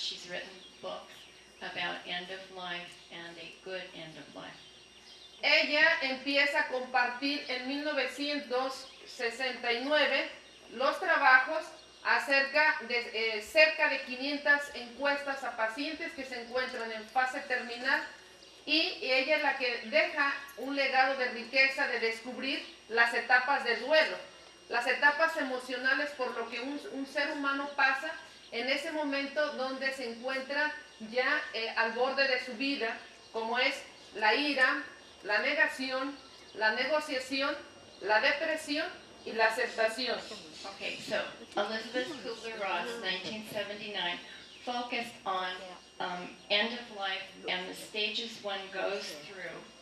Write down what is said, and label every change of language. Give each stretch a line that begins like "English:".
English: She's written books about end of life and a good end of life.
Spanish: Ella empieza a compartir en 1969 los trabajos acerca de cerca de 500 encuestas a pacientes que se encuentran en fase terminal, y ella es la que deja un legado de riqueza de descubrir las etapas de duelo, las etapas emocionales por lo que un ser humano pasa en ese momento donde se encuentra ya al borde de su vida, como es la ira, la negación, la negociación, la depresión y la aceptación.
English: Okay, so Elizabeth Kubler-Ross, 1979, focused on end of life and the stages one goes through.